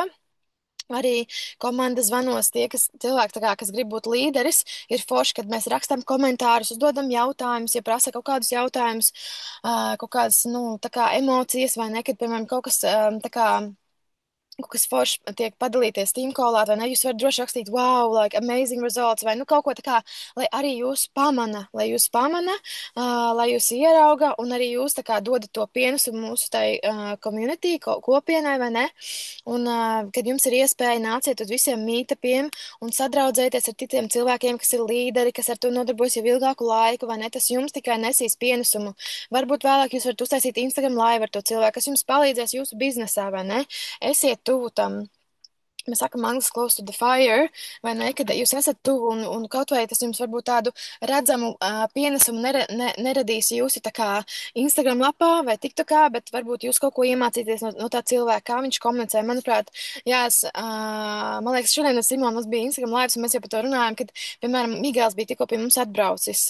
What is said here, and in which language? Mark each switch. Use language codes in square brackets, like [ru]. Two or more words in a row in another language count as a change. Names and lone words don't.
[lv] Arī komandas zvanos tie, cilvēki, tā kā, kas grib būt līderis, ir forši, kad mēs rakstam komentārus, uzdodam jautājumus, ja prasa kaut kādus jautājumus, kaut kādas, nu, tā kā emocijas, vai ne, kad, piemēram, tā kā kaut kas foršs tiek padalīties tīmkolā, vai ne? Jūs varat droši rakstīt, [en] wow, like amazing results, [lv] vai nu kaut ko tā kā, lai arī jūs pamana, lai jūs ierauga, un arī jūs tā kā dodat to pienesumu mūsu tai community, kopienai, vai ne? Un, kad jums ir iespēja nāciet uz visiem mītapiem un sadraudzēties ar citiem cilvēkiem, kas ir līderi, kas ar to nodarbojas jau ilgāku laiku, vai ne? Tas jums tikai nesīs pienesumu. Varbūt vēlāk jūs varat uztaisīt Instagram live ar to cilvēku, kas jums palīdzēs jūsu biznesā, vai ne? Esiet tuvu tam. Mēs sakām, angļuiski [en] close to the fire, [lv] vai ne, kad jūs esat tuvu un kaut vai tas jums varbūt tādu redzamu pienesumu neradīs jūsu tā kā Instagram lapā vai TikTokā, bet varbūt jūs kaut ko iemācīties no tā cilvēka, kā viņš komunicē. Manuprāt, jā, man liekas, šodien ar Simonu mums bija Instagram lives, un mēs jau par to runājam, kad, piemēram, Migēls bija tikko pie mums atbraucis.